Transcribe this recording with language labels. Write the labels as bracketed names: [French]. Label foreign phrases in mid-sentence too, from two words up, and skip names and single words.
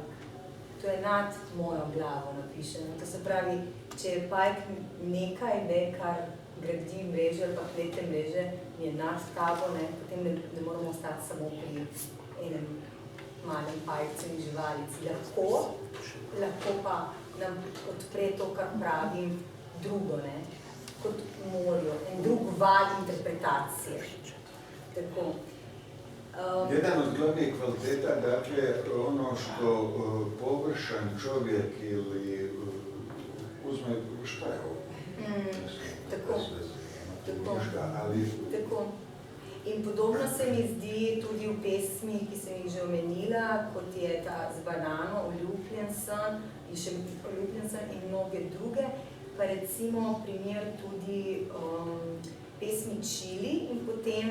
[Slovenian] To je nad mojo glavo napišeno. To se pravi, če je pajk nekaj, ne, kar gradi mreže ali pa plete mreže, je nad tabo, ne, potem ne moramo ostati samo pri enem malem pajcu in živalici. Lahko pa nam odpre to, kar pravim, drugo, ne, kot v morju, en drug val interpretacije. Tako. [Croatian] Jedan od glavnih kvaliteta, dakle, ono što površan čovjek ili uzme, šta je ovo? Tako. ali... Tako. [Slovenian] In podobno se mi zdi tudi v pesmi, ki sem jih že omenila, kot je ta z banano, Oljubljen sem in še Oljubljen sem in mnoge druge, pa recimo primer tudi pesmi Čili in potem